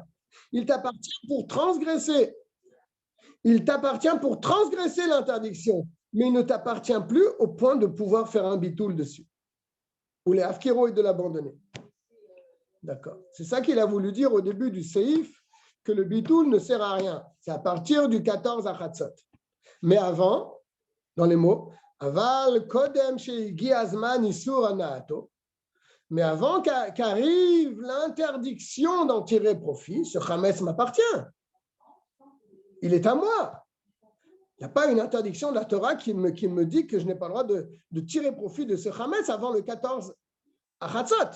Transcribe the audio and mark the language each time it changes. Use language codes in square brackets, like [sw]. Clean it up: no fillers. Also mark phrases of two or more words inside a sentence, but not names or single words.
[fr] Il t'appartient pour transgresser. Il t'appartient pour transgresser l'interdiction, mais il ne t'appartient plus au point de pouvoir faire un bitoul dessus. Ou les afkiro et de l'abandonner. D'accord. C'est ça qu'il a voulu dire au début du séif, que le bitoul ne sert à rien. C'est à partir du 14 à Chatzot. Mais avant, dans les mots, [he] אבל קודם שיגיע הזמן איסור הנאתו. [fr] Mais avant qu'arrive l'interdiction d'en tirer profit, ce chametz m'appartient. Il est à moi. Il n'y a pas une interdiction de la Torah qui me dit que je n'ai pas le droit de tirer profit de ce Hametz avant le 14 à Chatzot.